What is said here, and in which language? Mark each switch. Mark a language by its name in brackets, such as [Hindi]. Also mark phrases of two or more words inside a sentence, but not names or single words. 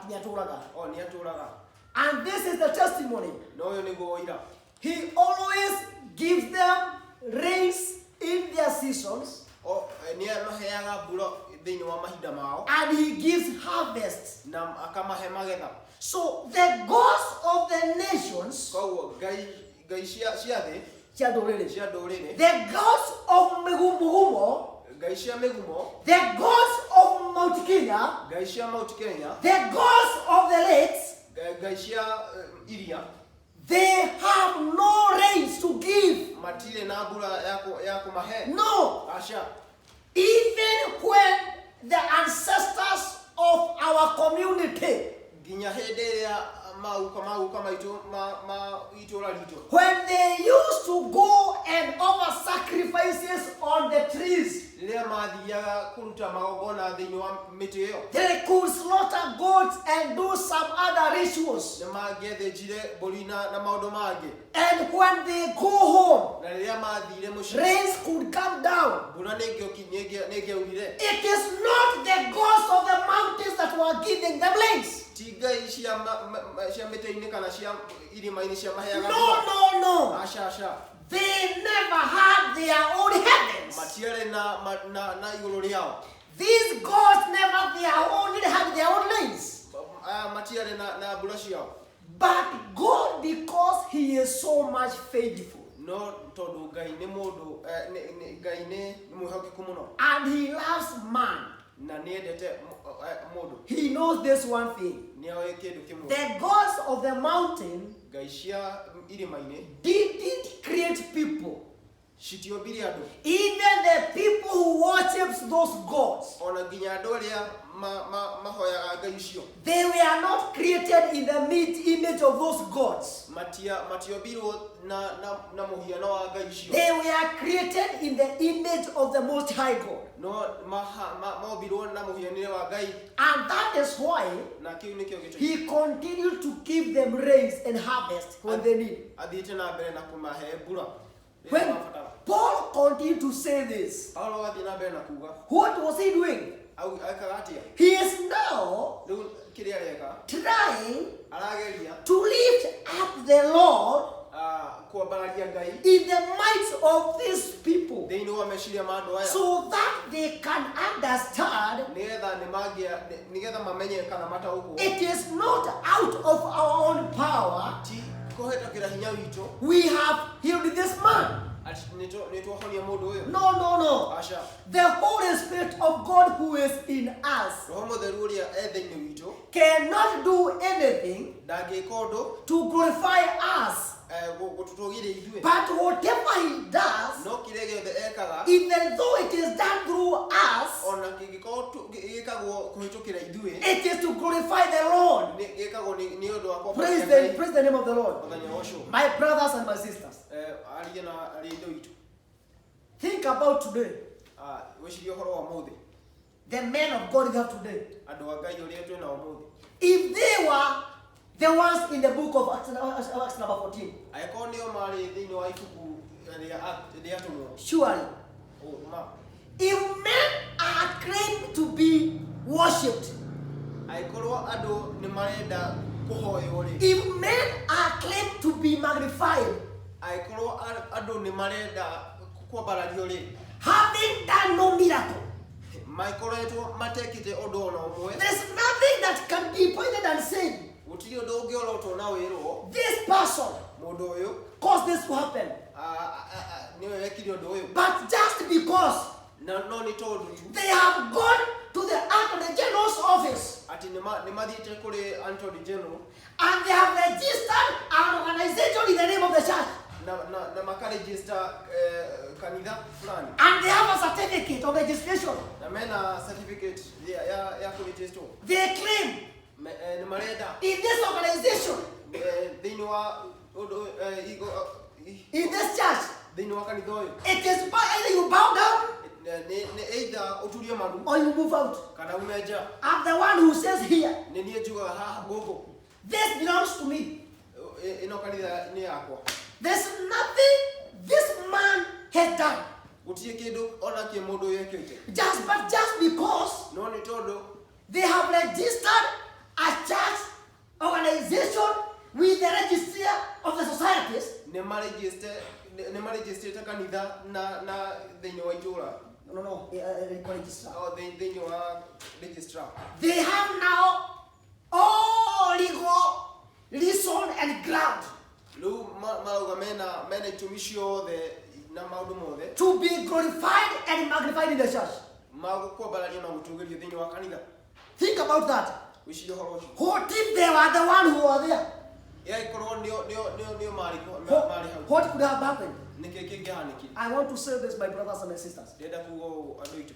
[Kikuyu] Nĩ atũũraga. [English] And this is the testimony. [Kikuyu] No ũyũ nĩguo ũira. [English] He always gives them rains in their seasons, [Kikuyu] Nĩ amaheaga mbura thĩinĩ wa mahinda mao. [English] and he gives harvest. [Kikuyu] Na akamahe magetha. [English] So the gods of the nations, [Kikuyu] Koguo ngai cia thĩ cia ndũrĩrĩ, [English] the gods of Megumugumo, [Kikuyu] ngai cia mĩgumo, [English] the gods of Mount Kenya, [Kikuyu] ngai cia Mount Kenya, [English] the gods of the lakes, [Kikuyu] ngai cia iria, [English] they have no rains to give. [Kikuyu] matirĩ na mbura ya kũmahe. [English] No. [Kikuyu] Aca. [English] Even when the ancestors of our community, [Kikuyu] Nginya hĩndĩ ĩrĩa maguka maitũ ma itũũra ritũ, [English] when they used to go and offer sacrifices on the trees, [Kikuyu] rĩrĩa mathiaga kũruta magongona thĩinĩ wa mĩtĩ ĩyo, [English] they could slaughter goats and do some other rituals. [Kikuyu] nĩ mangĩathĩnjire mbũri na maũndũ mangĩ. [English] And when they go home, [Kikuyu] Na rĩrĩa mathire mũciĩ, [English] rains could come down. [Kikuyu] mbura nĩngĩaurire. [English] It is not the gods of the mountains that were giving them rains. [Kikuyu] Ti ngai cia mĩtĩ-inĩ kana cia irĩma-inĩ cia maheaga [English] No, no. [Kikuyu] Aca. [English] They never had their own heavens. [Kikuyu] Matiarĩ na igũrũ rĩao. [English] These gods never had their own rains. [Kikuyu] Matiarĩ na mbura ciao. [English] But God, because he is so much faithful, [Kikuyu] No tondũ ngai nĩ mũndũ ngai nĩ mwĩhokeku mũno. [English] and he loves man, [Kikuyu] Na nĩendete mũndũ. [English] he knows this one thing. [Kikuyu] Nĩoĩ kĩndũ kĩmwe. [English] The gods of the mountain [Kikuyu] Ngai cia irĩma-inĩ [English] didn't create people. [Kikuyu] citiombire andũ. [English] Even the people who worships those gods, [Kikuyu] Ona nginya andũ arĩa mahoyaga ngai icio. [English] they were not created in the image of those gods. [Kikuyu] Matiombirwo na mũhiano wa ngai icio. [English] They were created in the image of the Most High God. [Kikuyu] No mombirwo na mũhianĩre wa Ngai. [English] And that is why [Kikuyu] Na kĩu nĩkĩo gĩtũmi. [English] he continued to give them rains and harvest when they need. [Kikuyu] Athiĩte na mbere na kũmahe mbura. [English] When Paul continued to say this, [Kikuyu] Paulo athiĩ na mbere na kuga. [English] what was he doing? [Kikuyu] Aikaga atĩa? [English] He is now [Kikuyu] Rĩu kĩrĩa areka [English] trying [Kikuyu] arageria [English] to lift up the Lord [Kikuyu] kuambararia Ngai [English] in the minds of these people, [Kikuyu] thĩinĩ wa meciria ma andũ aya. [English] so that they can understand [Kikuyu] nĩgetha mamenye kana mataũkwo. [English] it is not out of our own power [Kikuyu] Ti kũhĩtũkĩra hinya witũ [English] we have healed this man. [Kikuyu] atĩ nĩtwahonia mũndũ ũyũ. [English] No. [Kikuyu] Aca. [English] The Holy Spirit of God who is in us [Kikuyu] Roho Mũtheru ũrĩa thĩinĩ witũ [English] cannot do anything [Kikuyu] ndangĩka ũndũ [English] to glorify us. [Kikuyu] gũtũtũgĩria ithuĩ. [English] But whatever he does, [Kikuyu] No kĩrĩa gĩothe ekaga [English] even though it is done through us, [Kikuyu] ona kĩngĩkorwo gĩkagwo kũhĩtũkĩra ithuĩ [English] it is to glorify the Lord. [Kikuyu] gĩkagwo nĩ ũndũ wa [English] Praise the name of the Lord. [Kikuyu] mũthenya ũcio. [English] My brothers and my sisters, [Kikuyu] Ariĩ na arĩ ithe witũ. [English] think about today. [Kikuyu] Wĩcirie ũhoro wa ũmũthĩ. [English] The men of God we have today. [Kikuyu] Andũ a Ngai ũrĩa twĩna ũmũthĩ. [English] If they were the ones in the book of Acts number 14, [Kikuyu] Angĩkorwo nĩo marĩ thĩinĩ wa ibuku rĩa atũmwo. [English] surely, if men are claimed to be worshipped, [Kikuyu] Angĩkorwo andũ nĩ marenda kũhoywo rĩ. [English] if men are claimed to be magnified, [Kikuyu] Angĩkorwo andũ nĩ marenda kwambarario rĩ. [English] having done no miracle, [Kikuyu] Makoretwo matekĩte ũndũ ona ũmwe. [English] there's nothing that can be pointed and said, [Kikuyu] Gũtirĩ ũndũ ũngĩorotwo na wĩrwo. [English] this person [Kikuyu] Mũndũ ũyũ [English] caused this to happen. [Kikuyu] nĩwe wekire ũndũ ũyũ. [English] But just because [Kikuyu] No nĩ tondũ tu [English] they have gone to the Attorney General's office [Kikuyu] atĩ nĩ mathiĩte kũrĩ Attorney General [English] and they have registered an organization in the name of the church, [Kikuyu] na makaregister kanitha fulani. [English] and they have a certificate of registration. [Kikuyu] Na mena certificate ya kũregister. [English] They claim [Kikuyu] nĩ marenda [English] in this organization, [Kikuyu] thĩinĩ wa [English] in this church, [Kikuyu] thĩinĩ wa kanitha ũyũ [English] it is either you bow down [Kikuyu] nĩ either ũturie maru [English] or you move out. [Kikuyu] kana ume nja. [English] I'm the one who says here, [Kikuyu] Nĩ niĩ njugaga haha gũkũ [English] this belongs to me. [Kikuyu] ĩno kanitha nĩ yakwa. [English] There's nothing this man has done. [Kikuyu] Gũtirĩ kĩndũ ona kĩ mũndũ ũyũ ekĩte, [English] Just because [Kikuyu] no nĩ tondũ [English] they have registered a church organization with the registry of the societies. [Kikuyu] nĩ marĩgĩstĩte kanitha na thĩinĩ wa itũũra [English] No, registrar. [Kikuyu] thĩinĩ wa registrar. [English] They have now all legal reason and ground [Kikuyu] Rĩu marauga mena itũmi ciothe na maũndũ mothe [English] to be glorified and magnified in the church. [Kikuyu] magũkwambararia na gũtũgĩrio thĩinĩ wa kanitha. [English] Think about that. [Kikuyu] Wĩcirie ũhoro ũcio. [English] What if they were the one who were there? [Kikuyu] Yagĩkorwo nĩo marĩ hau, [English] What could have happened? [Kikuyu] nĩkĩ kĩngĩhanĩkire? [English] I want to say this, my brothers and my sisters. [Kikuyu] Ndĩrenda kuuga ũũ andũ aitũ,